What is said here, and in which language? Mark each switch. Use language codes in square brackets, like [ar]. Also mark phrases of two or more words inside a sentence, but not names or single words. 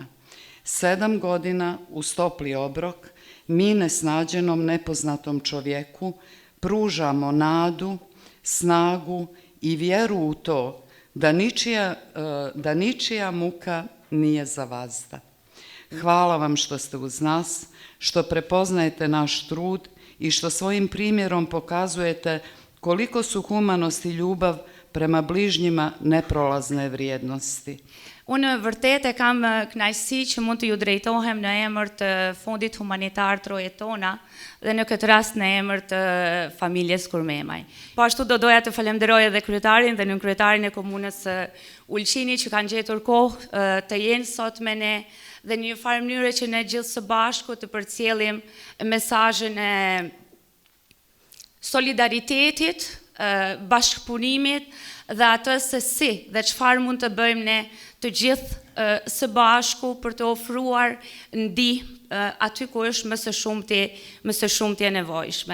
[sr] 7 godina uz topli obrok mi nesnađenom nepoznatom čovjeku pružamo nadu, snagu i vjeru u to da ničija muka nije za vazda. Hvala vam što ste uz nas, što prepoznajete naš trud i što svojim primjerom pokazujete koliko su humanost i ljubav prema bližnjima neprolazne vrijednosti. [sq] Unë vërtet e kam kënaqësi që mund të ju drejtohem në emër të Fondit Humanitar [sr] Troje tona [sq] dhe në këtë rast në emër të familjes Kurmemaj. Po ashtu do doja të falenderoj edhe kryetarin dhe nënkryetarin e komunës Ulqini që kanë gjetur kohë të jenë sot me ne dhe në një farë mënyrë që ne gjithë së bashku të përcjellim mesazhin e solidaritetit, bashkëpunimit dhe atës se si dhe çfarë mund të bëjmë ne të gjithë së bashku për të ofruar ndihmë aty ku është më së shumti e nevojshme.